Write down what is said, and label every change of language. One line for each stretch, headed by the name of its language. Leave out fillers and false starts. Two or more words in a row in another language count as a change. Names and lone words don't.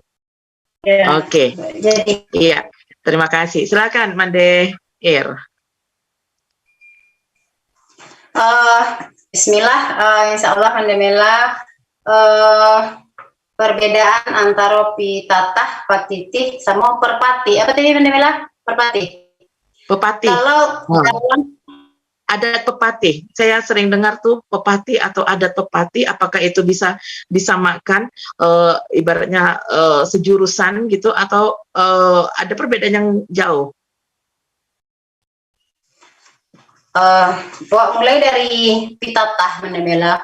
Indonesian: Oke. Iya, terima kasih. Silakan Mandeh Ir.
Arabic: Bismillah, insya Allah
Indonesian: Mandeh Mela, perbedaan antara pitatah, patitih, sama perpati. Apa tadi Mandeh Mela? Perpati. Pepatih. Kalau adat pepatih, saya sering dengar tuh pepatih atau adat pepatih, apakah itu bisa disamakan, ibaratnya sejurusan gitu, atau ada perbedaan yang jauh? Mulai dari pitatah, Mandeh Mela.